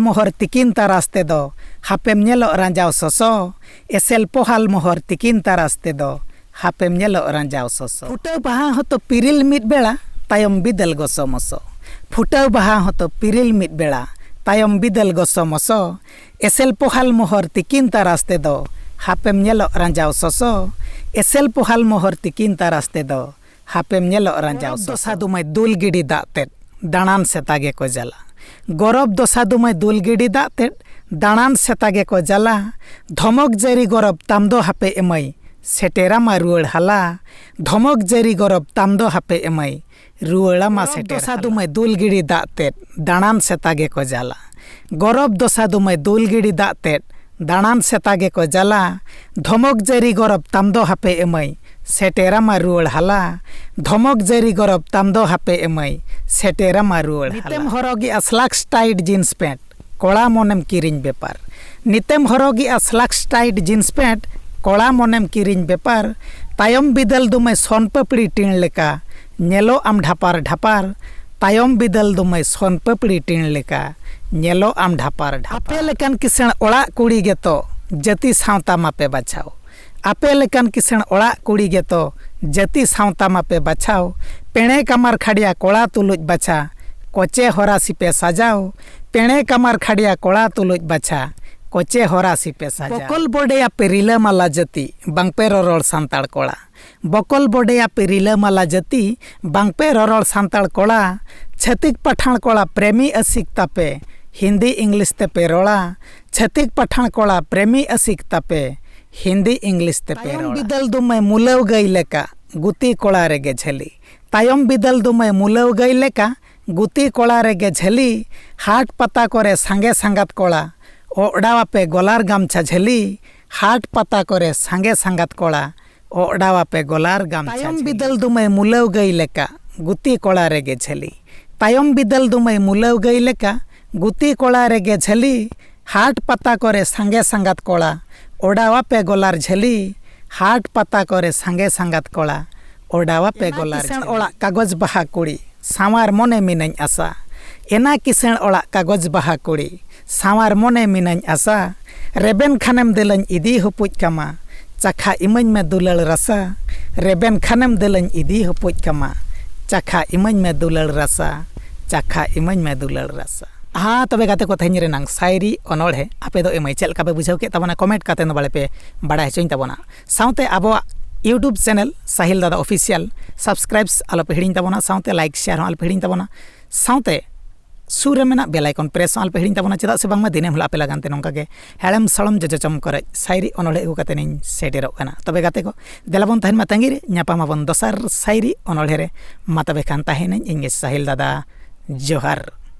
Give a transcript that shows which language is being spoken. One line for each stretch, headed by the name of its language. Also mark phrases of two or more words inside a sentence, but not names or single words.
Santali: मोहर तिकिन तारास्ते दो हापेम नेलो रांजाव सोसो एसेल पोहाल मोहर तिकिन तारास्ते दो हापेम नेलो रांजाव सोसो फुटेव पहा होतो पिरिल मिद बेड़ा तायम बिदल गसो मसो फुटेव पहा होतो पिरिल मिद बेड़ा तायम बिदल गसो मसो एसेल पोहाल मोहर तिकिन तारास्ते दो हापेम नेलो रांजाव सोसो एसेल पोहाल मोहर तिकिन तारास्ते दो हापेम नेलो रांजाव दोसा दुमय दुल गिडी दातेट दाणान सेतागे को जाला गरब दोसा दुमय दुल गिडी दातेट दाणान सेतागे को जाला धमक जरी गरब तामदो हापे एमई सेटेरा मा रुआड़ हाला धमक जरी गरब तामदो हापे एमई रुआड़ा मा सेटेरा दोसा दुमय दुल गिडी दातेट दाणान सेतागे को जाला गरब दोसा दुमय दुल गिडी दातेट दाणान सेतागे को जाला धमक जरी गरब तामदो हापे एमई सेटेरा मा रुआड़ हाला धमक जरी गरब तामदो हापे एमई सेटेरा मा रुआड़ हाला नितेम हरोगी अस्लाक्स
English: tight jeans pant
Santali: कोड़ा मोनेम किरिंग बेपार नितेम हरोगी अस्लाक्स
English: tight jeans pant
Santali: कोड़ा मोनेम किरिंग बेपार तायम बिदल दुमय सोन पपड़ी टीण लेका नेलो आम ढापार ढापार तायम बिदल दुमय सोन पपड़ी टीण लेका नेलो आम ढापार ढापार आपे लेकान किसेण ओड़ा कुड़ी गेतो जति सावता मापे बाछाओ आपे लेकान किसेण ओड़ा कुड़ी गेतो जति सावता मापे बाछाओ पेणे कमार खाड़िया कोड़ा तुलुज बाछा कोचे होरासी पे साजाओ पेणे कमार खाड़िया कोड़ा तुलुज बाछा कोचे होरासी पे साजा बकल बोडे पे रिलामाला जाति बांगपे ररल सांताड़ कोड़ा बकल बोडे पे रिलामाला जाति बांगपे ररल सांताड़ कोड़ा छतिक पठान कोड़ा प्रेमी असिकता पे हिंदी इंग्लिश ते पे रोड़ा छतिक पठान कोड़ा प्रेमी असिकता पे हिंदी इंग्लिश ते पे रोड़ा बिदल दुमे मुलव गई लेका गुती कोड़ा रेगे झली तायम बिदल दुमे मुलव गई लेका गुती कोड़ा रेगे झली हाट पता करे सांगे सांगात कोड़ा ओडावा पे गोलार गामछा झली हाट पता करे सांगे सांगात कोड़ा ओडावा पे गोलार गामछा तायम बिदल दुमे मुलव गई लेका गुती कोड़ा रेगे झली तायम बिदल दुमे मुलव गई लेका गुती कोड़ा रेगे झली हाट पता करे सांगे सांगात कोड़ा ओडावा पे गोलार झली हाट पता करे सांगे सांगात कोड़ा ओडावा पे गोलार झली ओड़ा कागज बहा कुड़ी सावार मोने मिनाñ आसा एना किसेण ओड़ा कागज बहा कुड़ी सावार मोने मिनाñ आसा रेबेन खानेम दिलñ इदी हपुज कामा चाखा इमñ में दुलड़ रसा रेबेन खानेम दिलñ इदी हपुज कामा चाखा इमñ में दुलड़ रसा चाखा इमñ में दुलड़ रसा हाँ तबे गाते को तेहन रेनांग शायरी अनोढ़े आपे दो एमाई चेल काबे बुझाव के तबना कमेंट काते न बाले पे बड़ा हचोइन तबना साउते आबो
English: YouTube channel Sahil Dada official subscribes
Santali: आलो पे हिड़िन तबना साउते
English: like share
Santali: आलो पे हिड़िन तबना साउते सूर में
English: bell icon press
Santali: आलो पे हिड़िन तबना चेदा से बांगमा दिने हला पे लगानते नोंका के हेड़म सड़म जजचम करे शायरी अनोढ़े अगु काते निन सेटेरोग काना तबे गाते को देलाबन तहन मा तांगिरे ᱧᱟᱯᱟᱢᱟᱵᱚᱱ दोसर शायरी अनोढ़े रे मा तबे खान ताहेन इंगे साहिल दादा जोहार।